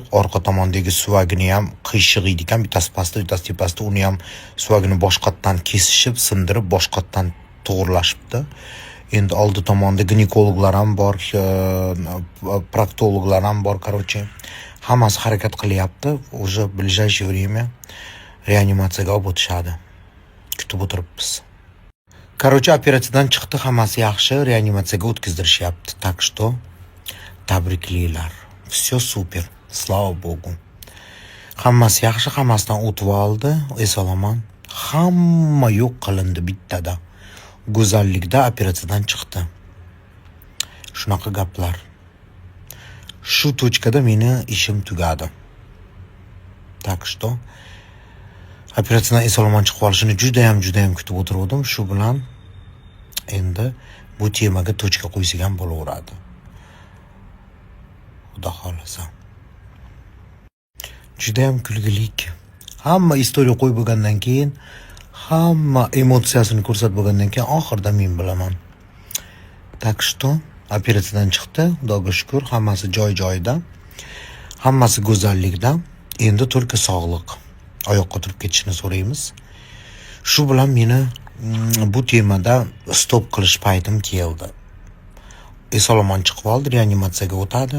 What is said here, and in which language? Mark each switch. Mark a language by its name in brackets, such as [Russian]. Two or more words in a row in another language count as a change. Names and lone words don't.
[Uzbek] Orqa tomondagi suvagini ham qiyshiq ekan, bittasi pastda, bittasi tepasida. Uni ham suvagini boshqatdan kesishib, sindirib, boshqatdan to'g'irlashibdi. Endi oldi tomonda ginekologlar ham bor, proktologlar ham bor, короче. Hammasi harakat qilyapti. [Russian] Уже в ближайшее время [Uzbek] reanimatsiyaga olib o'tishadi. Kutib o'tiribmiz. Короче, operatsiyadan chiqdi, hammasi yaxshi, reanimatsiyaga o'tkazdirishyapti. [Russian] Так что tabriklaylar. Все супер. Слава Богу. [Uzbek] Hammasi yaxshi, hammasidan o'tib oldi. Eson-omon. Hamma yo'q qilindi bittada. Go'zallikda operatsiyadan chiqdi. Shunaqa gaplar. Shu точкада meni ishim tugadi. [Russian] Так что [Uzbek] operatsiyadan eson-omon chiqib olishini juda ham kutib o'tirdim. Shu bilan endi bu temaga точка qo'ysak ham bo'laveradi. Xudo xolasa. Juda ham kulgilik. Hamma istoriya qo'yib bo'lgandan keyin, hamma emotsiyasini ko'rsatib bo'lgandan keyin oxirida men bilaman. [Russian] Так что [Uzbek] operatsiyadan chiqdi, Xudoga shukr, hammasi joy-joyida. Hammasi go'zallikda. Endi только sog'liq. Oyoqqa turib ketishini so'raymiz. Shu bilan meni bu temada stop qilish paytim keldi. Eson-omon chiqib oldi, reanimatsiyaga o'tadi.